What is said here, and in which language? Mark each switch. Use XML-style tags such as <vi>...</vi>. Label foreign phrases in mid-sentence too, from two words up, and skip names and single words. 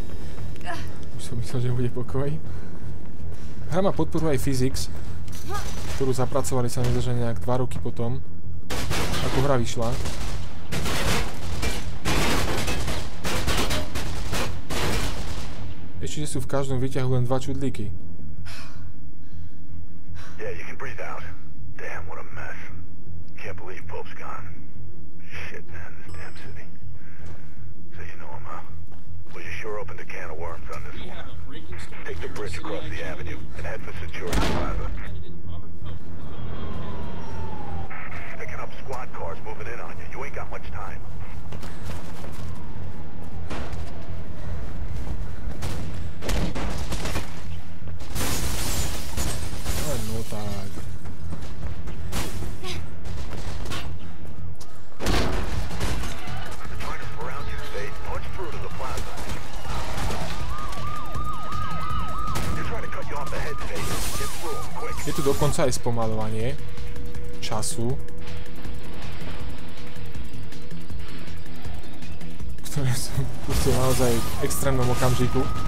<sk>Už som myslel, že bude pokoj. Hra má podporu aj physics. ktorú zapracovali sa nezaže nejak 2 roky potom, ako hra vyšla. Ešte sú v každom výťahu len 2 čudlíky.</sk> <en>Yeah, you can breathe out. Damn, what a mess. Can't believe Pope's gone. Shit, man, this damn city. So you know him, huh? Well, you sure opened a can of worms on this one. Take the bridge across the avenue and head for Centurion Plaza. Picking up squad cars moving in on you. You ain't got much time.</en> <sk>No tak. Je tu dokonca aj spomaľovanie času, ktoré som pustil naozaj v extrémnom okamžiku.</sk>